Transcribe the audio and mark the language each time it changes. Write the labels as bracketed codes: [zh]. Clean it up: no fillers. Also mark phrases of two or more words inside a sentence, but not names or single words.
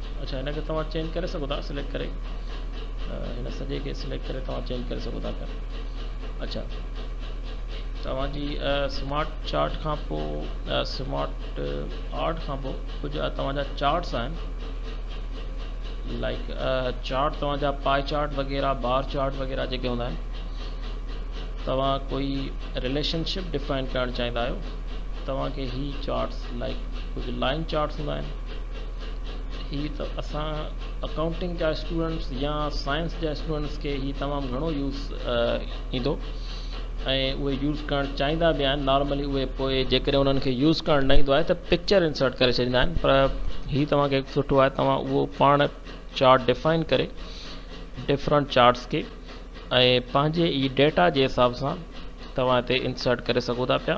[sd] अच्छा, हिनखे तव्हां चेंज करे सघो था, सिलेक्ट करे हिन सॼे खे सिलेक्ट करे तव्हां चेंज करे सघो था पिया। अच्छा, तव्हांजी [en] smart chart [sd] खां पोइ, [en] smart art [sd] खां पोइ कुझु तव्हांजा चार्ट्स आहिनि। लाइक चार्ट तव्हांजा [en] pie chart [sd] वग़ैरह, [en] bar chart [sd] वग़ैरह जेके हूंदा आहिनि, तव्हां कोई [en] relationship define [sd] करणु चाहींदा आहियो, तव्हांखे ही [en] charts like [sd] कुझु [en] line charts [sd] हूंदा आहिनि। ही त असां अकाउंटिंग जा स्टूडेंट्स या साइंस जा स्टूडेंट्स खे ही तमामु घणो यूज़ ईंदो, ऐं उहे यूज़ करणु चाहींदा बि आहिनि। नॉर्मली उहे पोइ जेकॾहिं उन्हनि खे यूज़ करणु न ईंदो आहे त [en] picture insert [sd] करे छॾींदा आहिनि, पर ही तव्हांखे सुठो आहे, तव्हां उहो पाण चार्ट डिफाइन करे [en] different charts [sd] खे ऐं पंहिंजे ई डेटा जे हिसाब सां तव्हां हिते इंसर्ट करे सघो था पिया।